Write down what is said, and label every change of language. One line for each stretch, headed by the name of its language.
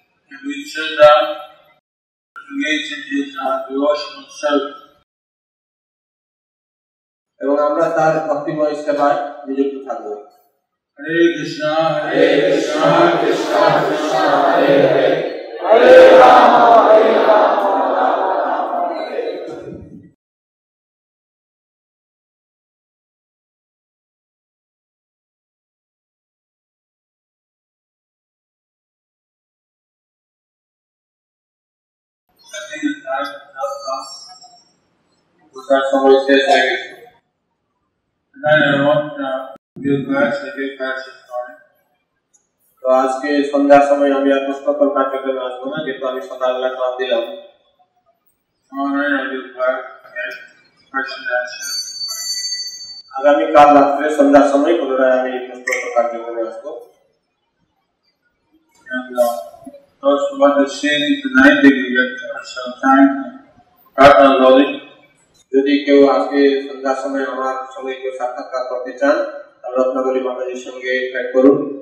English: And we should engage in his devotional service.
Bangla: এবং আমরা তার ভক্তিময় সেবায় নিযুক্ত থাকবো।
Sanskrit: Hare Krishna, Hare Krishna, Krishna Krishna, Hare Hare, Hare Rama, Hare Rama, Rama Rama, Hare Hare.
English: I think the time is up now.
Bangla: তার সময় শেষ হয়ে গেছে।
English: And I want give class, I give class this morning.
Bangla: তো আজকে সন্ধ্যার সময় আমি আর প্রশ্নোত্তর কার্যক্রমে আসবো না, যেহেতু আমি সকালবেলা ক্লাস দিলাম।
English: Tomorrow night I give class again, question and answer.
Bangla: আগামীকাল রাত্রে সন্ধ্যার সময় পুনরায় আমি প্রশ্নোত্তর কার্যক্রমে আসবো।
English: And those who want to see me tonight, they can get some time to Pratna Loli.
Bangla: যদি কেউ আজকে সন্ধ্যার সময় আমার সঙ্গে কেউ সাক্ষাৎকার করতে চান, তাহলে রত্নাবলী মাতাজির সঙ্গে ট্র্যাক করুন।